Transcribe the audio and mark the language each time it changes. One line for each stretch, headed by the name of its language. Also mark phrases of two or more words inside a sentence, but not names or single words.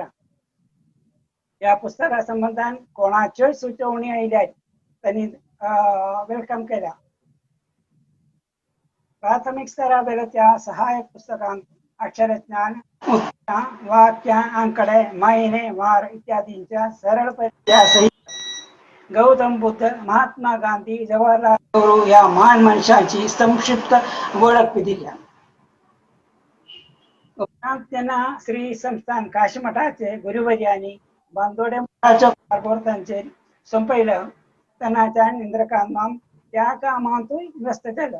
Konkani: ह्या पुस्तका संबंधान कोणाच्योय सुचोवणी आयल्यात तांणी वेलकम केल्या. प्राथमीक स्तरा वेल्या सहायक पुस्तकांत अक्षरज्ञान, उतरां, वाक्यां, आंकडे, महिने, वार इत्यादींच्या सरळ परिचयासहित गौतम बुद्ध, महात्मा गांधी, जवाहरलाल नेहरू या महान मनशांची संक्षिप्त वळख दिल्या. उपरांत तेन्ना श्री संस्थान काशीमठाचे गुरुवर्यांनी बांदोडे मठाच्या कारभारांचेर सोंपयलं तेन्नाच्यान इंद्रकांत माम त्या कामांतूय व्यस्त जालो.